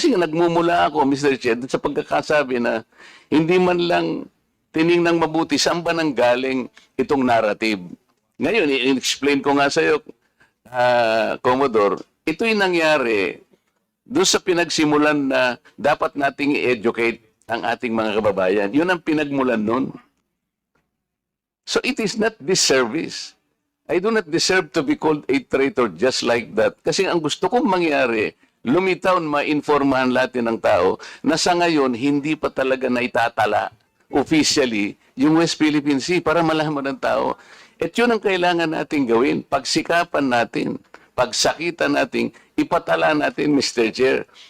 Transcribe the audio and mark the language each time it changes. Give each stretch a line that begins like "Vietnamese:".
Filipino: Kasi nagmumula ako, Mr. Chair, sa pagkakasabi na hindi man lang tiningnang mabuti saan ba nang galing itong narrative. Ngayon, i-explain ko nga sa iyo, Commodore, ito yung nangyari doon sa pinagsimulan na dapat nating i-educate ang ating mga kababayan. Yun ang pinagmulan nun.
English: So it is not disservice. I do not deserve to be called a traitor just like that.
Filipino: Kasi ang gusto kong mangyari, lumitaw na mainformahan natin ng tao na sa ngayon, hindi pa talaga naitatala officially yung West Philippine Sea para malaman ng tao. At yun ang kailangan natin gawin. Pagsikapan natin, pagsakitan natin, ipatala natin, Mr. Chair.